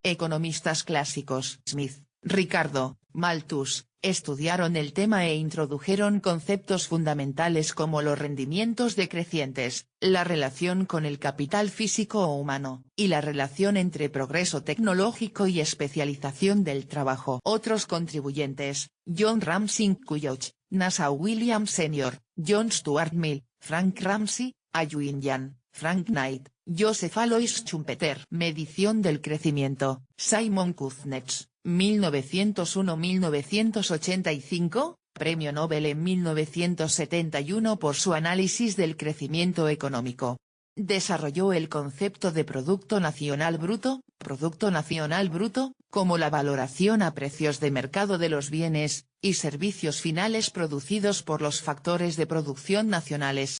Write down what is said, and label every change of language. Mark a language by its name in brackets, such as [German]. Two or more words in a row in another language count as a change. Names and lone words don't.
[Spanish] Economistas clásicos: Smith, Ricardo, Malthus, estudiaron el tema e introdujeron conceptos fundamentales como los rendimientos decrecientes, la relación con el capital físico o humano, y la relación entre progreso tecnológico y especialización del trabajo. Otros contribuyentes: John Ramsey Coolidge, Nassau Williams Sr., John Stuart Mill, Frank Ramsey, Alwyn Yan, Frank Knight, Joseph Alois Schumpeter. Medición del crecimiento: Simon Kuznets, 1901-1985, Premio Nobel en 1971 por su análisis del crecimiento económico. Desarrolló el concepto de Producto Nacional Bruto, como la valoración a precios de mercado de los bienes y servicios finales producidos por los factores de producción nacionales.